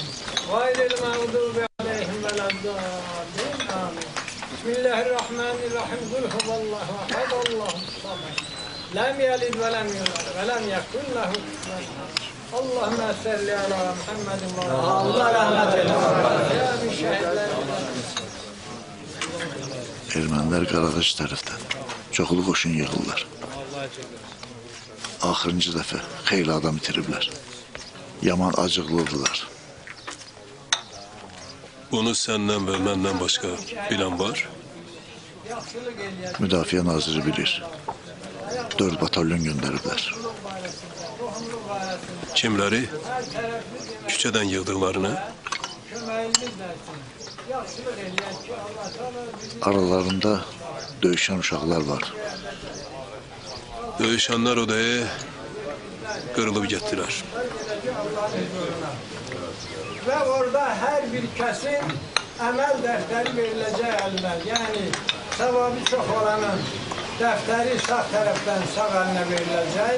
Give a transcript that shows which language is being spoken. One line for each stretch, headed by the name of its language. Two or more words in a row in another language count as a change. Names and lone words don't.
Arabic: غير المغضوب عليهم ولا الضالين. Amin. بسم الله الرحمن الرحيم. قل هو الله أحد. الله الصمد. لم يلد ولم يولد ولم يكن له كفوا أحد. اللهم صل على محمد
Turkish: ve Allah rahmet eylesin. Ya bir şehitler.
Azerbaijani: Ermənilər Qaraqaç tərəfdən çoxlu qoşun yığırlar. Axırıncı dəfə xeyli adam itiriblər. Yaman acıqlıdırlar. Bunu səndən və məndən başqa bilən var? Müdafiə naziri bilir. 4 batalyon göndəriblər. Kimləri? Küçədən yığdıqlarını? Aralarında döyüşən uşaqlar var. Döyüşənlər odaya qırılıb getdilər.
Turkish: Ve orada her bir kesin emel defteri verilecek eline. Yani sevabı çok olanın defteri sağ taraftan sağ eline verilecek.